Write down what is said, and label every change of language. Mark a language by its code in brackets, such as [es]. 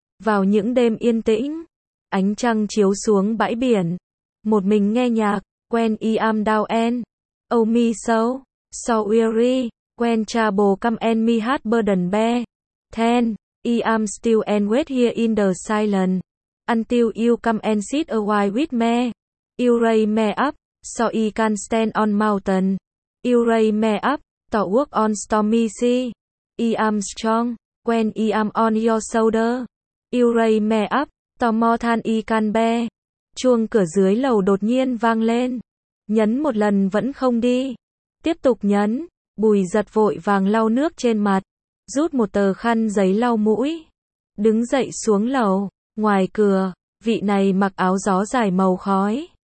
[vi] Vào những đêm yên tĩnh, ánh trăng chiếu xuống bãi biển, một mình nghe nhạc, [en] When I Am Down and Oh Me So, So Weary, When Trouble Come and Me Heart Burden Bear, Then, I Am Still and Wait Here in the Silence, until you come and sit a while with me. You raise me up, so I can stand on mountain. You raise me up, to walk on stormy sea. I am strong, when I am on your shoulder. You raise me up, to more than I can bear. [vi] Chuông cửa dưới lầu đột nhiên vang lên. Nhấn một lần vẫn không đi. Tiếp tục nhấn, Bùi giật vội vàng lau nước trên mặt. Rút một tờ khăn giấy lau mũi. Đứng dậy xuống lầu, ngoài cửa, vị này mặc áo gió dài màu khói.